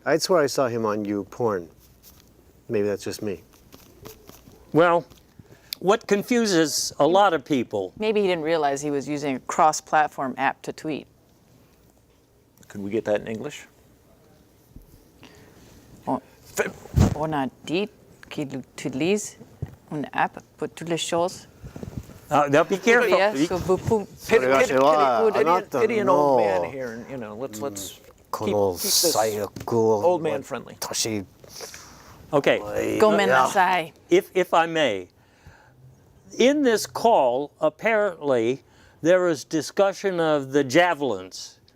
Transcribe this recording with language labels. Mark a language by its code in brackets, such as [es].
[en] I'd swear I saw him on YouPorn. Maybe that's just me. Well, what confuses a lot of people, Maybe he didn't realize he was using a cross-platform app to tweet. Could we get that in English? [fr] On a dit qu'il utilise une app pour toutes les choses. [en] now be careful. Pity an old man here, and let's keep this old man friendly. Okay. [ja] Gomenasai. [en] If I may, in this call, apparently, there was discussion of the javelins.